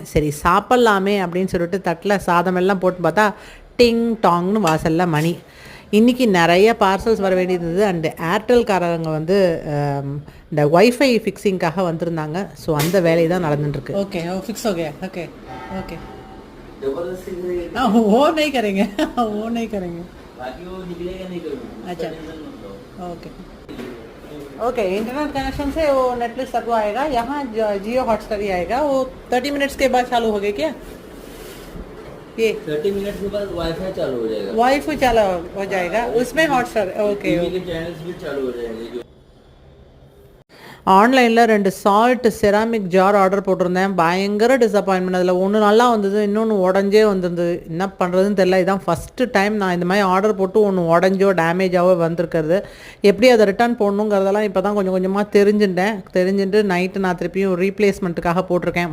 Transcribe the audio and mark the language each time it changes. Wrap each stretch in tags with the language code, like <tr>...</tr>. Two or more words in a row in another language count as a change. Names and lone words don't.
<ta>சரி சாப்பிட்லாமே அப்படின்னு சொல்லிட்டு தட்டில் சாதமெல்லாம் போட்டு பார்த்தா டிங் டாங்னு வாசலில் மணி. இன்றைக்கி நிறைய பார்சல்ஸ் வர வேண்டியது. அண்டு ஏர்டெல்காரங்க வந்து இந்த ஒய்ஃபை ஃபிக்ஸிங்காக வந்திருந்தாங்க. ஸோ அந்த வேலை தான் நடந்துட்டுருக்கு.</ta> <en>okay fix okay okay okay</en> <hi>वो नहीं करेंगे वो नहीं करेंगे बाकी वो निकलेगा नहीं करूँगा. अच्छा</hi> <en>okay okay internet connection</en> <hi>से वो नेटफ्लिक्स तक आएगा. यहाँ जियो हॉटस्टार ही आएगा. वो 30 मिनट्स के बाद चालू हो गए क्या? ये 30 मिनट के बाद वाईफाई चालू हो जाएगा. वाईफाई चालू हो जाएगा उसमें हॉटस्टार.</hi> <en>okay channels</en> <hi>भी चालू हो जाएंगे.</hi> <ta>ஆன்லைனில் 2</ta> <en>salt ceramic jar order</en> <ta>போட்டிருந்தேன். பயங்கர டிசப்பாயின்மெண்ட். அதில் ஒன்று நல்லா வந்தது, இன்னொன்று உடஞ்சே வந்திருந்தது. என்ன பண்ணுறதுன்னு தெரியல. இதுதான்</ta> <en>first time</en> <ta>நான் இந்த மாதிரி ஆர்டர் போட்டு ஒன்று உடஞ்சோ டேமேஜாவோ வந்திருக்கிறது. எப்படி அதை ரிட்டர்ன் போடணுங்கிறதெல்லாம் இப்போ தான் கொஞ்சம் கொஞ்சமாக தெரிஞ்சுட்டு நைட்டு நான் திருப்பியும் ரீப்ளேஸ்மெண்ட்டுக்காக போட்டிருக்கேன்.</ta>